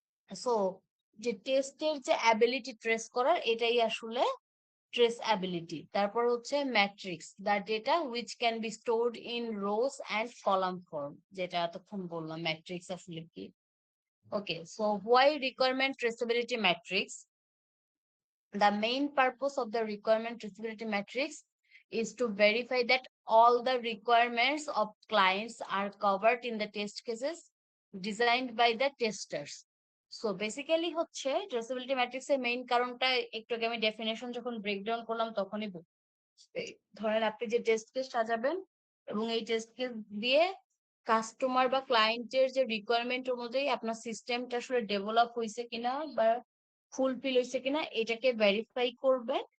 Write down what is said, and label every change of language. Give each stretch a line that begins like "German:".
Bangla: So যে টেস্টের যে অ্যাবিলিটি ট্রেস করার এটাই আসলে ট্রেসঅ্যাবিলিটি। তারপর হচ্ছে matrix,
English: the data which can be stored in rows and column form,
Bangla: যেটা এতক্ষণ বললাম ম্যাট্রিক্স আসলে কি।
English: Okay, so why requirement traceability matrix? The main purpose of the requirement traceability matrix is to verify that all the requirements of clients are covered in the test cases designed by the testers. So basically
Bangla: হচ্ছে traceability matrix এর main কারণটা একটু আগে আমি definition যখন breakdown করলাম তখনই ধরেন আপনি যে টেস্ট কেস সাজাবেন এবং এই টেস্ট কেস দিয়ে কাস্টমার বা ক্লায়েন্টের যে রিকোয়ারমেন্ট অনুযায়ী আপনার সিস্টেমটা আসলে ডেভেলপ হয়েছে কিনা বা ফুলফিল হয়েছে কিনা এটাকে ভেরিফাই করবেন।